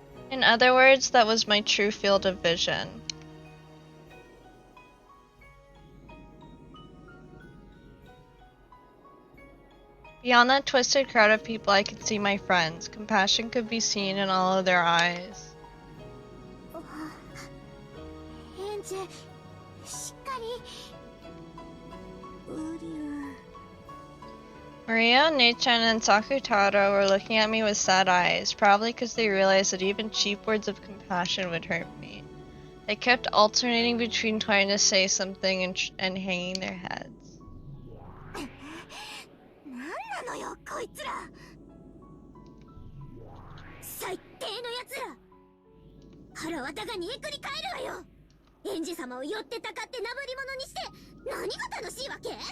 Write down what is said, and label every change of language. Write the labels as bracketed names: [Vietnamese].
[English] In other words, that was my true field of vision. Beyond that twisted crowd of people, I could see my friends. Compassion could be seen in all of their eyes. [Japanese] エンジェしっかりウリュ [English] Maria, Neichan, and Sakutaro were looking at me with sad eyes, probably because they realized that even cheap words of compassion would hurt me. They kept alternating between trying to say something and hanging their heads. [Japanese] なんなのよこいつら最低のやつら腹渡が煮えくり返るわよエンジ様を寄ってたかってなぶり者にして何が楽しいわけ